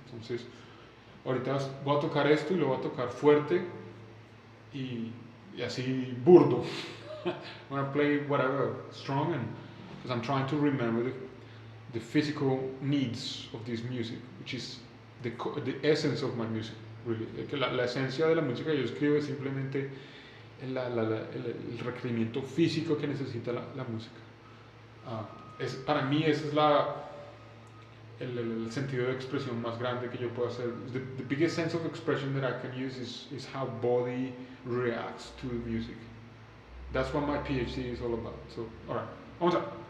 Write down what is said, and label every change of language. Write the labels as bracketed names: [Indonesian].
[Spanish] Entonces, ahorita voy a tocar esto y lo voy a tocar fuerte y así burdo. [English] I'm gonna play whatever strong, and because I'm trying to remember the physical needs of this music, which is the essence of my music, really. [Spanish] La esencia de la música que yo escribo es simplemente el requerimiento físico que necesita la música. Para mí ese es el sentido de expresión más grande que yo puedo hacer. [English] The biggest sense of expression that I can use is how body reacts to the music. That's what my PhD is all about. So, alright, [Spanish] vamos a.